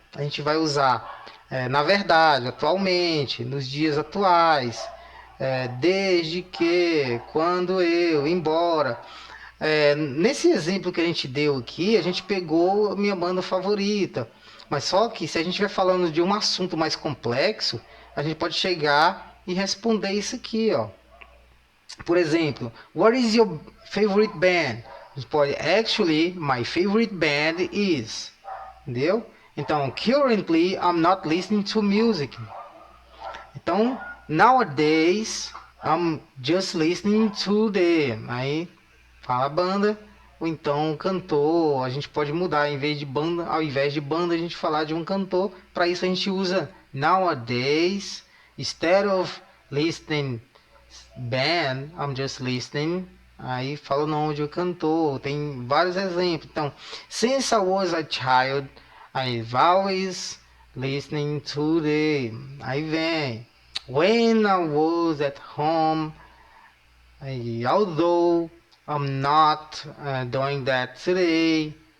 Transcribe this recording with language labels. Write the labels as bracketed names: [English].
[Portuguese] A gente vai usar, na verdade, atualmente, nos dias atuais, desde que, quando eu, embora. Nesse exemplo que a gente deu aqui, a gente pegou a minha banda favorita. Mas só que se a gente estiver falando de um assunto mais complexo, a gente pode chegar e responder isso aqui, ó. Por exemplo, [English] what is your favorite band? [Portuguese] A gente pode, [English] actually, my favorite band is. [Portuguese] Entendeu? [English] Então, currently, I'm not listening to music. Então, nowadays, I'm just listening to them. [Portuguese] Aí, fala banda, ou então cantor. A gente pode mudar, em vez de banda, ao invés de banda, a gente falar de um cantor. Para isso, a gente usa [English] nowadays, instead of listening band, I'm just listening. [Portuguese] Aí fala o nome de um cantor, tem vários exemplos. [English] Então, since I was a child, I've always listening to the. [Portuguese] Aí vem. [English] When I was at home, although I'm not doing that today.